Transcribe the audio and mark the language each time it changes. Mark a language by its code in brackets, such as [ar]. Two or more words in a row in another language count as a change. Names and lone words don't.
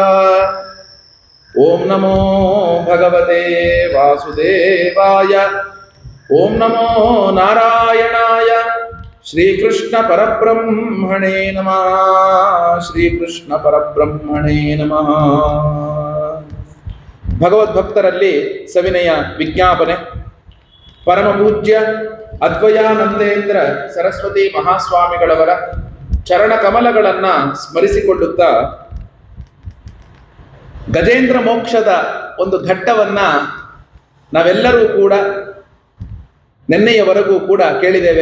[sa] ओम नमो भगवते वासुदेवाय। ओम नमो नारायणाय। श्रीकृष्ण परब्रह्मणे नमः। श्रीकृष्ण परब्रह्मणे नमः। [kn] ಭಗವದ್ಭಕ್ತರಲ್ಲಿ ಸವಿನಯ ವಿಜ್ಞಾಪನೆ. ಪರಮ ಪೂಜ್ಯ ಅದ್ವಯಾನಂದೇಂದ್ರ ಸರಸ್ವತಿ ಮಹಾಸ್ವಾಮಿಗಳವರ ಚರಣ ಕಮಲಗಳನ್ನ ಸ್ಮರಿಸಿಕೊಳ್ಳುತ್ತಾ ಗಜೇಂದ್ರ ಮೋಕ್ಷದ ಒಂದು ಘಟ್ಟವನ್ನ ನಾವೆಲ್ಲರೂ ಕೂಡ ನಿನ್ನೆಯವರೆಗೂ ಕೂಡ ಕೇಳಿದ್ದೇವೆ.